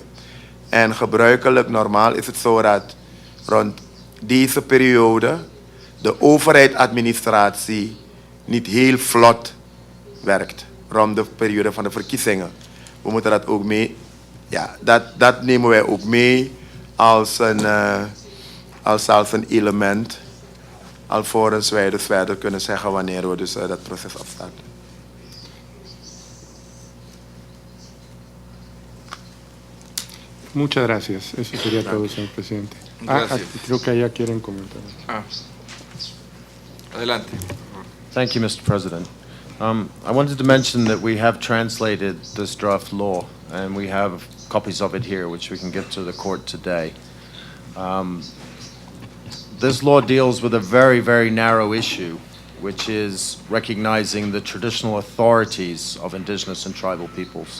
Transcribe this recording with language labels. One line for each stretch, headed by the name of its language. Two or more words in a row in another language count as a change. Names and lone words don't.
Dutch: En gebruikelijk, normaal is het zo dat rond deze periode de overheidsadministratie niet heel vlot werkt. Rond de periode van de verkiezingen. We moeten dat ook mee, ja, dat nemen wij ook mee als een element, alvorens wij dus verder kunnen zeggen wanneer we dus dat proces opstarten.
Spanish: Muchas gracias. Eso sería todo, señor presidente. Creo que allá quieren comentar. Adelante.
English: Thank you, Mr. President. I wanted to mention that we have translated this draft law, and we have copies of it here, which we can give to the court today. This law deals with a very, very narrow issue, which is recognizing the traditional authorities of indigenous and tribal peoples.